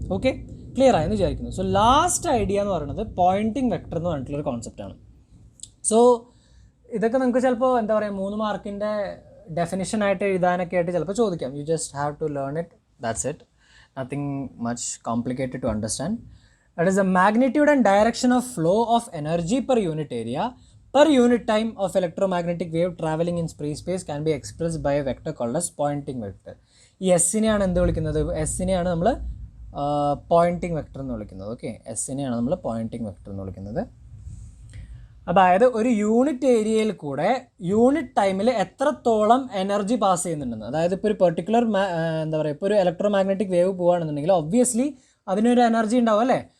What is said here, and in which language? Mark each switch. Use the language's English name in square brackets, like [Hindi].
[Malayalam] Okay, clear ആയെന്ന് വിചാരിക്കുന്നു. So last idea എന്ന് പറയുന്നത് പോയിൻറ്റിംഗ് വെക്ടർ എന്ന് പറഞ്ഞിട്ടുള്ളൊരു കോൺസെപ്റ്റാണ്. സോ ഇതൊക്കെ നിങ്ങൾക്ക് ചിലപ്പോൾ എന്താ പറയുക 3 മാർക്കിൻ്റെ ഡെഫിനിഷനായിട്ട് എഴുതാനൊക്കെ ആയിട്ട് ചിലപ്പോൾ ചോദിക്കാം. [English] You just have to learn it, that's it, nothing much complicated to understand. [Malayalam] That is the magnitude and direction of flow of energy per unit area [English] per unit time of electromagnetic wave traveling in free space can be expressed by a vector called as pointing vector. [Malayalam] ഈ എസ്സിനെയാണ് എന്ത് വിളിക്കുന്നത്? എസ്സിനെയാണ് നമ്മൾ Poynting vector എന്ന് വിളിക്കുന്നത്. Okay, എസ്സിനെയാണ് നമ്മൾ Poynting vector എന്ന് വിളിക്കുന്നത്. അതായത് ഒരു യൂണിറ്റ് ഏരിയയിൽ കൂടെ യൂണിറ്റ് ടൈമിൽ എത്രത്തോളം എനർജി പാസ് ചെയ്യുന്നുണ്ടെന്ന്. അതായത് ഇപ്പോൾ ഒരു പെർട്ടിക്കുലർ എന്താ പറയുക, ഇപ്പോൾ ഒരു ഇലക്ട്രോമാഗ്നറ്റിക് വേവ് പോവുകയാണെന്നുണ്ടെങ്കിൽ ഒബ്വിയസ്ലി അതിനൊരു എനർജി ഉണ്ടാവും അല്ലേ?